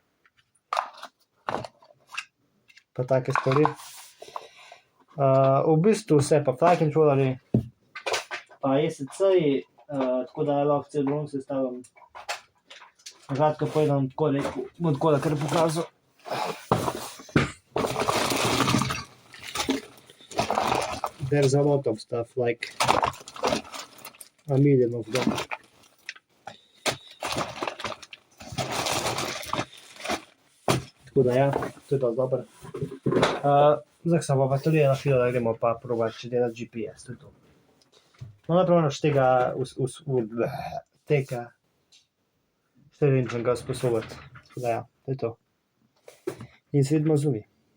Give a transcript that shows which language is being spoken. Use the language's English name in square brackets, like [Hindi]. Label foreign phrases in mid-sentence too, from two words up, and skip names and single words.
[Slovenian] Pa take stvari. V bistvu vse pa [English] flight controllerji. [Slovenian] Pa ESC-ji, tako da lahko cel dron sestavim. Kratko povedam, tako rekel, bom tako da kar pokazal. [English] There's a lot of stuff, like a million of them. [Slovenian] Tako da ja, to je dosti dobro. Zdaj se bo baterija napila, da gremo pa probati, če dela GPS, to je to. No, najprej moraš tega štedinčnega usposobiti. Tako da ja, to je to. In se vidimo zunaj.